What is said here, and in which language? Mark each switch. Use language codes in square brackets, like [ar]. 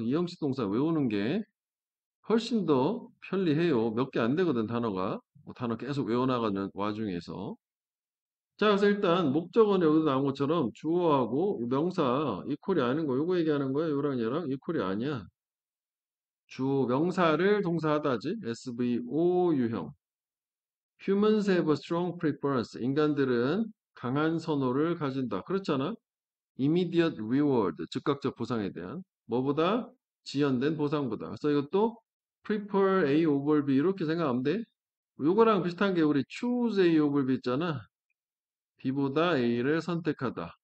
[ko] 이형식 동사 외우는 게 훨씬 더 편리해요. 몇 개 안 되거든, 단어가. 뭐 단어 계속 외워나가는 와중에서. 자, 그래서 일단 목적어는 여기서 나온 것처럼 주어하고 명사 이퀄이 아닌 거 요거 얘기하는 거야. 요랑 얘랑 이퀄이 아니야. 주어 명사를 동사하다지. SVO 유형. [en] Humans have a strong preference. [ko] 인간들은 강한 선호를 가진다. 그렇잖아. [en] Immediate reward. [ko] 즉각적 보상에 대한. 뭐보다? 지연된 보상보다. 그래서 이것도 [en] prefer A over B [ko] 이렇게 생각하면 돼. 요거랑 비슷한 게 우리 [en] choose A over B [ko] 있잖아. B보다 A를 선택하다.